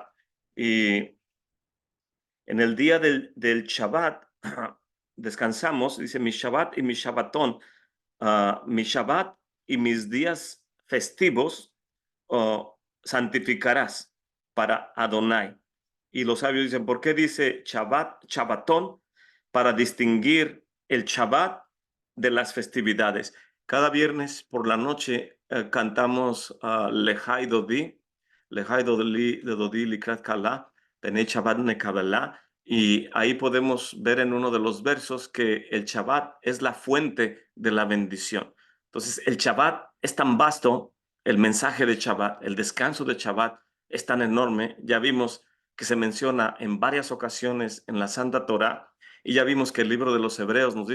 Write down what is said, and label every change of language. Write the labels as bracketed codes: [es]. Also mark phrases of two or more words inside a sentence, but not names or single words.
[es] Y en el día del Shabbat descansamos, dice mi Shabbat y mi Shabbatón, mi Shabbat y mis días festivos santificarás para Adonai. Y los sabios dicen, ¿por qué dice Shabbat, Shabbatón? Para distinguir el Shabbat de las festividades. Cada viernes por la noche cantamos [he] לכה דודי, לכה דודי לקראת כלה, פני שבת נקבלה, [es] y ahí podemos ver en uno de los versos que el Shabbat es la fuente de la bendición. Entonces, el Shabbat es tan vasto, el mensaje de Shabbat, el descanso de Shabbat es tan enorme. Ya vimos que se menciona en varias ocasiones en la Santa Torá, y ya vimos que el libro de los Hebreos nos